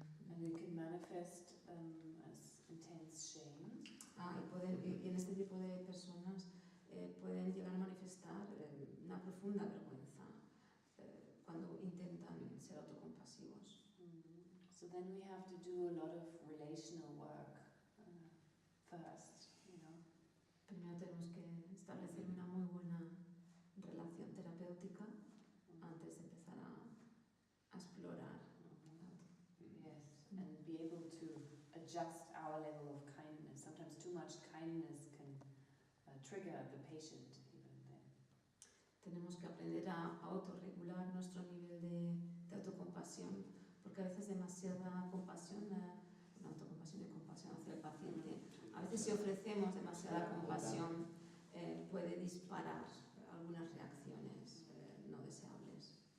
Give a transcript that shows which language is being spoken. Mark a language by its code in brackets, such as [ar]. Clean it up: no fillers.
[en] And it can manifest as intense shame. [es] Y en este tipo de personas pueden llegar a manifestar una profunda vergüenza cuando intentan ser autocompasivos. [en] So then we have to do a lot of relational work first, [es] Primero tenemos que establecer una muy buena relación terapéutica antes de empezar a explorar. [en] Yes, and be able to adjust our level of kindness. Sometimes too much kindness can trigger the patient even then. [es] Tenemos que aprender a autorregular nuestro nivel de autocompasión, porque a veces demasiada compasión, autocompasión y compasión hacia el paciente, a veces si ofrecemos demasiada compasión puede disparar algunas reacciones no deseables.